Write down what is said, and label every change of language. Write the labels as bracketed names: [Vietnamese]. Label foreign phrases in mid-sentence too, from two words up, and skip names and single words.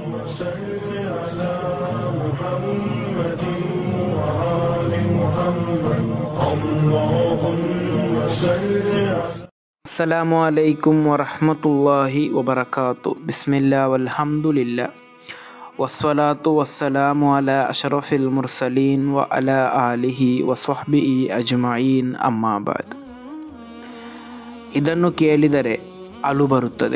[Arabic] صل على محمد وآل محمد اللهم صل على السلام عليكم ورحمة الله وبركاته. بسم الله والحمد لله والصلاة والسلام على أشرف المرسلين وعلى آله وصحبه أجمعين أما بعد. [Kannada] ಇದನ್ನು ಕೇಳಿದರೆ ಅಳು ಬರುತ್ತದೆ.